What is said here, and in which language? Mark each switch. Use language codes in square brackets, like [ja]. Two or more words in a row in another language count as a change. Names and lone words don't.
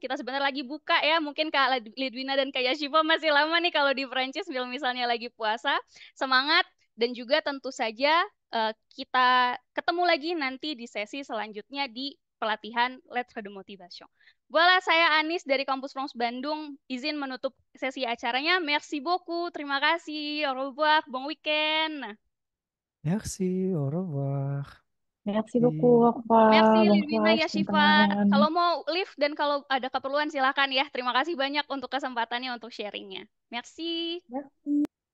[id] Kita sebentar lagi buka ya. Mungkin Kak Lidwina dan Kak Yashifa masih lama nih kalau di Prancis kalau misalnya lagi puasa. Semangat dan juga tentu saja kita ketemu lagi nanti di sesi selanjutnya di pelatihan [fr] Lettre de Motivation. [id] Voilà, saya Anis dari Kampus France Bandung. Izin menutup sesi acaranya. [fr] Merci beaucoup. [id] Terima kasih. [fr] Au revoir. Bon weekend. Merci, au revoir. Merci beaucoup, Merci Bon Lidwina courage, Yashifa. [id] teman-teman. Kalau mau live dan kalau ada keperluan silakan ya. Terima kasih banyak untuk kesempatannya untuk sharingnya. [fr] Merci. Merci.